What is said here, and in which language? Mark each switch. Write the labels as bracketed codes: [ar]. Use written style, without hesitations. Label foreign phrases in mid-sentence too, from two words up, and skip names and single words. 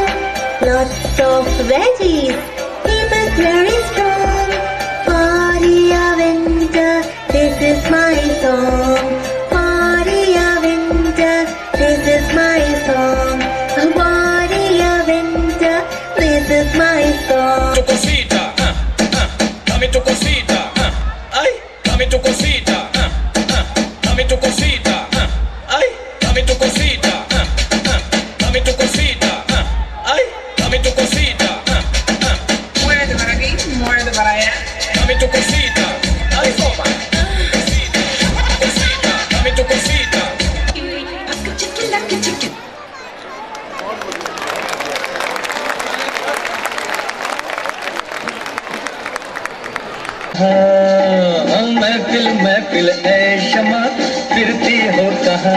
[en] Lots of veggies keep us very strong. Party of winter, this is my song. Party of winter, this is my song. Party of winter, this is my song. [es] Tu cosita, dame tu cosita, ay, dame tu cosita, dame tu cosita, ay, dame tu cosita, dame tu cosita, ay, dame tu cosita, Muévete para aquí, muévete para allá. dame tu cosita, ay, toma, cosita, cosita, dame tu cosita. [hi] महफिल महफिल ऐ शमा फिरती हो कहाँ